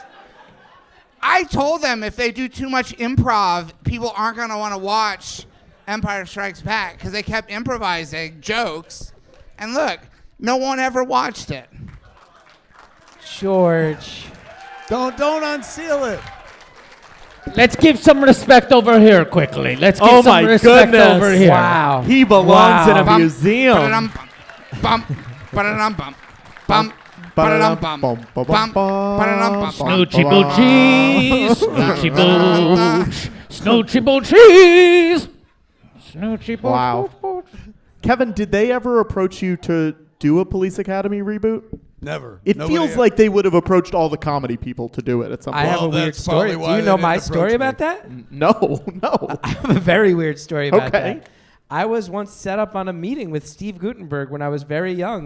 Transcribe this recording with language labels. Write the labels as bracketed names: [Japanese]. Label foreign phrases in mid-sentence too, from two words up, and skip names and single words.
[English] I told them if they do too much improv, people aren't going to want to watch Empire Strikes Back because they kept improvising jokes. And look, no one ever watched it. George. Don't unseal it. Let's give some respect over here quickly. Let's give Oh some my respect goodness. over here. Wow. He belongs in a Bum, museum. ba-da-dum, bum, ba-da-dum, bum, bum, ba-da-dum, bum, bum, ba-da-dum, bum, Snoochie boo cheese, snoochie boo, snoochie boo cheese, snoochie boo. Wow. Kevin, did they ever approach you to do a Police Academy reboot? Never. It Nobody feels like they would have approached all the comedy people to do it at some I point. have a weird that's probably story. Do why you they know didn't my approach story me. about that? No. I have a very weird story about Okay. that. I was once set up on a meeting with Steve Guttenberg when I was very young.